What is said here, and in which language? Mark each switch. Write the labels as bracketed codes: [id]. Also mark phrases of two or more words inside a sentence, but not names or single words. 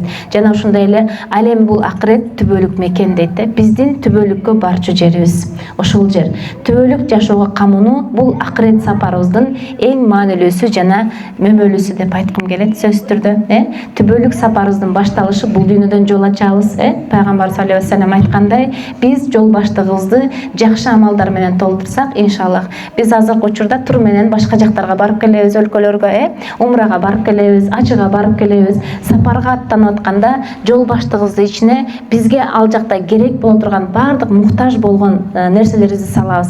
[ky] Жана ошондой эле алем бул акырет түбөлүк мекен дейт да. Биздин түбөлүккө барчу жерибиз ошол жер. Түбөлүк жашоого камынуу бул акырет сапарыбыздын эң маанилүүсү жана мөмөлүүсү деп айткым келет сөзсүз түрдө. Түбөлүк сапарыбыздын башталышы бул дүйнөдөн жол ачабыз. Пайгамбар [ar] صلى الله عليه وسلم [ky] айткандай, биз жол баштыгыбызды жакшы амалдар менен толтурсак, иншаллах, биз азыркы учурда тур менен башка жактарга барып келебиз, өлкөлөргө, умрага барып келебиз, ачыга барып келебиз. Сапарга аттанып атканда жол баштыгыбыздын ичине бизге ал жакта керек боло турган бардык муктаж болгон нерселерибизди салабыз.